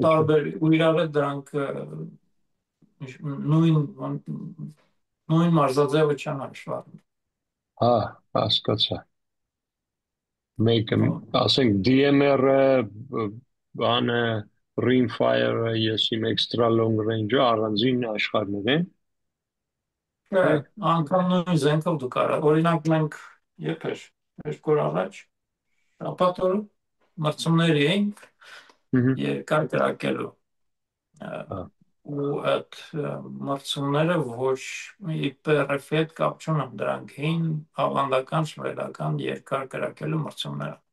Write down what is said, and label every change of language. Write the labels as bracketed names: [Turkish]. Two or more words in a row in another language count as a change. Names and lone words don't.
[Armenian] Տարբեր ու իրար հետ դրանք նույն մարզաձևը չեն հաշվառում։ Հա, հասկացա։ Մեկը, ասենք DMR-ը, բանը, Rimfire-ը, ես իմ [English] extra long range- [Armenian] ը առանձին աշխարհներ են։ Չէ, անգամ նույն զենքով դու կարող։ Օրինակ մենք երբ էր, երկու օր առաջ, շաբաթ օրը մրցումների էինք երկար կրակելու։ Ու այդ մրցումները ոչ PRF-ի հետ կապ չունեն, դրանք հին ավանդական շվեդական երկար կրակելու մրցումներ են։